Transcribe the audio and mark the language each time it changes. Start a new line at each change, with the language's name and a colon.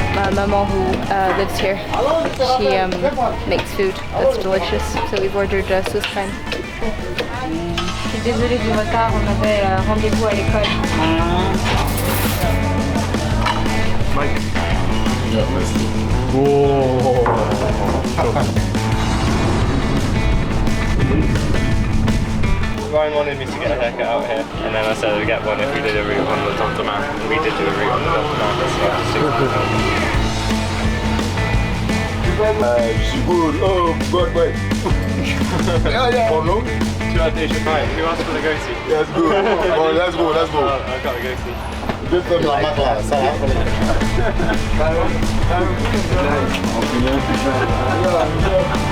English: The maman who lives here, she makes food that's delicious. So we've ordered Swiss crème.
French: Je suis désolée du retard, on avait rendez-vous à l'école.
English: Mike. Ryan wanted me to get a haircut out here, and then I said I'd get one if we did a route on the Dent de Man, and we did do a route on the Dent de Man. That's why
French: Je suis good.
English: Oh, God, wait. For long? Who asked for the goatee? That's good. Oh, let's go, let's go. I got the goatee.
French: Deux femmes dans ma classe, ça va.